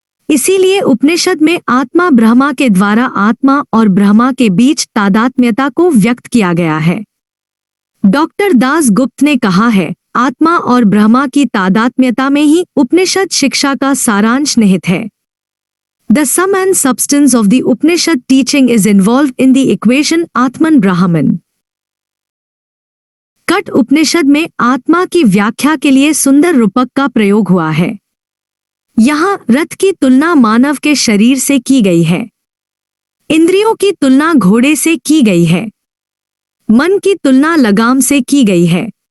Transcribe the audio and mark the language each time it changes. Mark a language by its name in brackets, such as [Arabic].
[Hindi] इसीलिए उपनिषद में आत्मा ब्रह्मा के द्वारा आत्मा और ब्रह्मा के बीच तादात्म्यता को व्यक्त किया गया है। डॉक्टर दास गुप्त ने कहा है, आत्मा और ब्रह्मा की तादात्म्यता में ही उपनिषद शिक्षा का सारांश निहित है। [English] The sum and substance of the Upanishad teaching is involved in the equation Atman Brahman. [Hindi] Cut उपनिषद में आत्मा की व्याख्या के लिए सुंदर रूपक का प्रयोग हुआ है। यहाँ रथ की तुलना मानव के शरीर से की गई है। इंद्रियों की तुलना घोड़े से की गई है। मन की तुलना लगाम से की गई है।